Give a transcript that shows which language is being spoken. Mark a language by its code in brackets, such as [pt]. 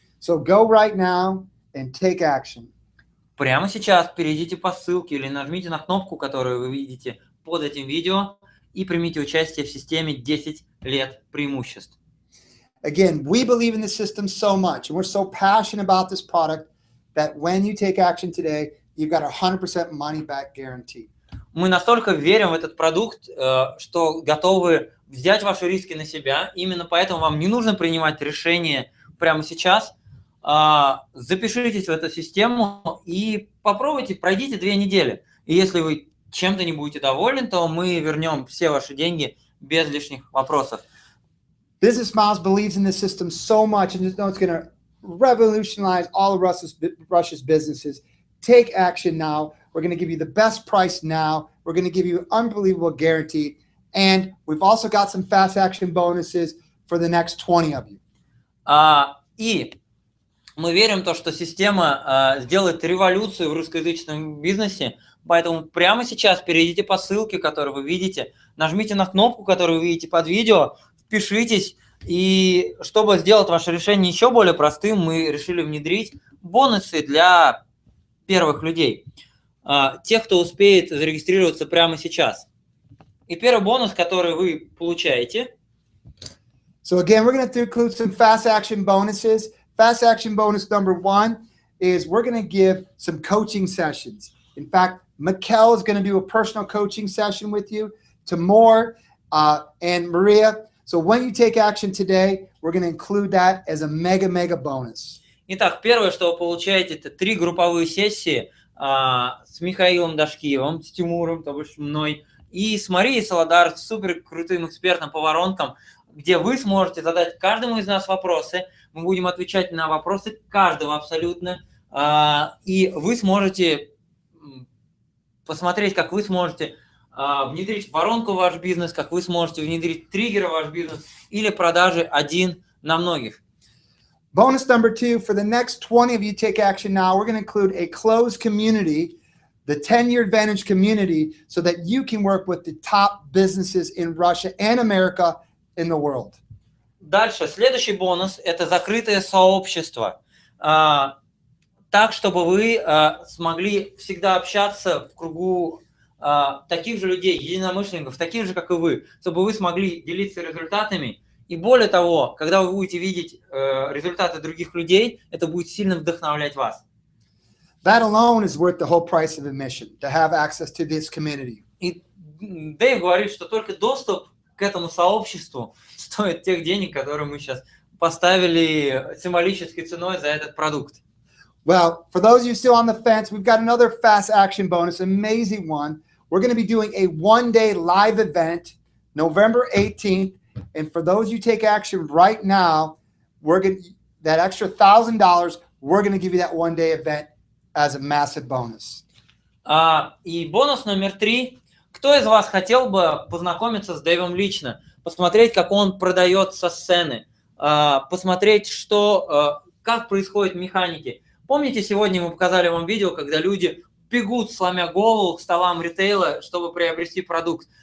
[en] So go right now and take action. [ru] Прямо сейчас перейдите по ссылке или нажмите на кнопку, которую вы видите под этим видео, и примите участие в системе 10 лет преимуществ. [en] Again, we believe in the system so much, and we're so passionate about this product that when you take action today, you've got a 100% money back guarantee. [ru] Мы настолько верим в этот продукт, что готовы взять ваши риски на себя. Именно поэтому вам не нужно принимать решение прямо сейчас. Запишитесь в эту систему и попробуйте, пройдите 2 недели. И если вы чем-то не будете довольны, то мы вернем все ваши деньги без лишних вопросов. [en] Business Miles believes in this system so much and just know it's going to revolutionize all of Russia's businesses. Take action now. We're going to give you the best price now. We're going to give you an unbelievable guarantee. And we've also got some fast action bonuses for the next 20 of you. [ru] И мы верим в то, что система сделает революцию в русскоязычном бизнесе. Поэтому прямо сейчас перейдите по ссылке, которую вы видите, нажмите на кнопку, которую вы видите под видео, впишитесь. И чтобы сделать ваше решение еще более простым, мы решили внедрить бонусы для первых людей, тех, кто успеет зарегистрироваться прямо сейчас. И первый бонус, который вы получаете. [en] So again, we're going to include some fast action bonuses. Fast action bonus number 1 is we're going to give some coaching sessions. In fact, Mikkel is going to do a personal coaching session with you, Timur and Maria. So when you take action today, we're going to include that as a mega bonus. [ru] Итак, первое, что вы получаете, это 3 групповые сессии с Михаилом Дашкиевым, с Тимуром, то бишь мной, и с Марией Солодар, с супер крутым экспертом по воронкам, где вы сможете задать каждому из нас вопросы. Мы будем отвечать на вопросы каждого абсолютно. И вы сможете посмотреть, как вы сможете внедрить воронку в ваш бизнес, как вы сможете внедрить триггеры в ваш бизнес или продажи один на многих. [en] Bonus number 2, for the next 20 of you take action now, we're going to include a closed community, the 10-year advantage community, so that you can work with the top businesses in Russia and America in the world. [ru] Дальше, следующий бонус – это закрытое сообщество. Так, чтобы вы смогли всегда общаться в кругу таких же людей, единомышленников, таких же, как и вы, чтобы вы смогли делиться результатами. И более того, когда вы будете видеть результаты других людей, это будет сильно вдохновлять вас. [en] That alone is worth the whole price of admission, to have access to this community. [ru] И Дэйв говорит, что только доступ к этому сообществу стоит тех денег, которые мы сейчас поставили символической ценой за этот продукт. [en] Well, for those of you still on the fence, we've got another fast action bonus, amazing one. We're going to be doing a one-day live event, November 18th. And for those you take action right now, we're going to, that extra $1,000, we're going to give you that one-day event as a massive bonus. [ru] И бонус номер 3. Кто из вас хотел бы познакомиться с Дэйвом лично, посмотреть, как он продает со сцены, посмотреть, как происходят механики? Помните, сегодня мы показали вам видео, когда люди бегут, сломя голову, к столам ритейла, чтобы приобрести продукт.